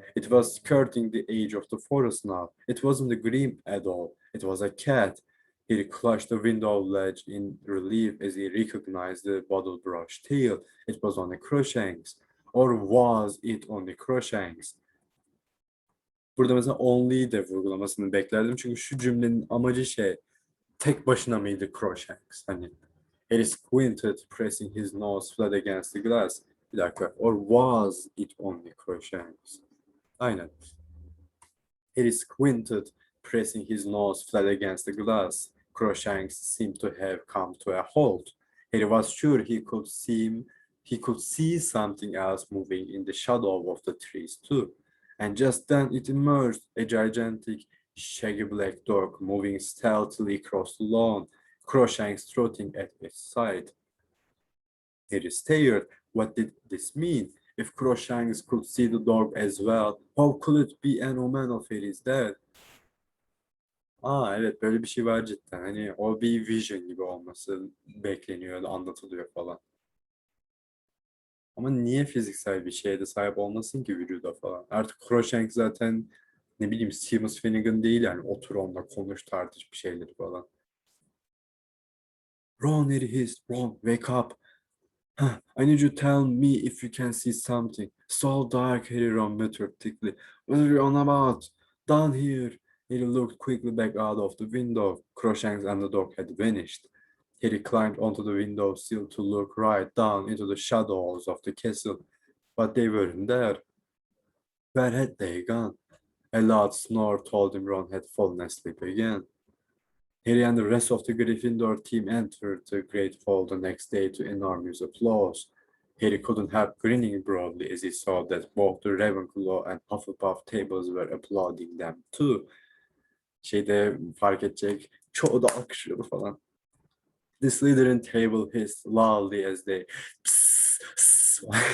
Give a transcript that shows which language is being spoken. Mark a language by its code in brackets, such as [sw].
[en] It was skirting the edge of the forest now. It wasn't a grip at all. It was a cat. He clutched the window ledge in relief as he recognized the bottle brush tail. It was on the Crookshanks. Or was it on the Crookshanks? [tr] Burada mesela only'yi de vurgulamasını beklerdim. Çünkü şu cümlenin amacı şey, tek başına mıydı Crookshanks? Hani [en] Harry squinted, pressing his nose flat against the glass. [tr] Bir dakika. [en] Or was it only Crookshanks? [tr] Aynen. [en] Harry squinted, pressing his nose flat against the glass. Crookshanks seemed to have come to a halt. Harry was sure he could see something else moving in the shadow of the trees too. And just then it emerged, a gigantic, shaggy black dog moving stealthily across the lawn, Crookshanks trotting at its side. Harry stared. What did this mean? If Crookshanks could see the dog as well, how could it be an omen of Harry's death? [tr] Aa evet, böyle bir şey var cidden. Hani o bir vision gibi olması bekleniyor, anlatılıyor falan. Ama niye fiziksel bir şeye de sahip olmasın ki vücuda falan? Artık Crookshanks zaten ne bileyim Seamus Finnegan değil yani, otur onunla konuş tartış bir şeyleri falan. [en] Ron, Harry hissed. Ron, wake up. Huh, I need you to tell me if you can see something. So dark, Harry, Ron muttered thickly. What are you on about? Down here. Harry looked quickly back out of the window. Crookshanks and the dog had vanished. Harry climbed onto the window sill to look right down into the shadows of the castle, but they weren't there. Where had they gone? A loud snore told him Ron had fallen asleep again. Harry and the rest of the Gryffindor team entered the Great Hall the next day to enormous applause. Harry couldn't help grinning broadly as he saw that both the Ravenclaw and Hufflepuff tables were applauding them too. [tr] Şeyde fark edecek, çoğu da alkışlıyordu falan. [en] The Slytherin table hissed loudly as they pss, pss.